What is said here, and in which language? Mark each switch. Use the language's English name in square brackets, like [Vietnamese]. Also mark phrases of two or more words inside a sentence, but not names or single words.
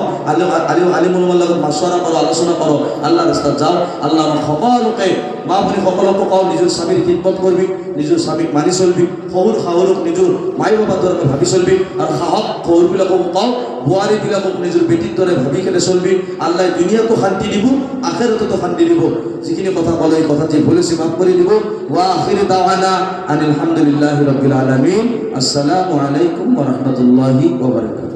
[Assamese] আলিম উলমাৰ লগত মাছৱৰা কৰোঁ আলোচনা কৰোঁ আল্লাহ ৰাস্তাত যাওঁ আল্লাহ আমাক সকলোকে মা ভনী সকলকো কওঁ নিজৰ স্বামীৰ খিদমত কৰিবি নিজৰ স্বামীক মানি চলিবি শহুৰ শাহুৰক নিজৰ মাই বাবাৰ দৰে ভাবি চলিবি আৰু সাহস শহুৰবিলাকক কওঁ বোৱাৰীবিলাকক নিজৰ বেটিৰ দৰে ভাবি কেনে চলিবি আল্লাহ দুনিয়াতো শান্তি দিব আখিৰাততো শান্তি দিব যিখিনি কথা ক'লে এই কথা যে ভুল হৈছে মাফ কৰি দিব [Arabic] وآخر دعوانا أن الحمد لله رب العالمين السلام عليكم ورحمة الله وبركاته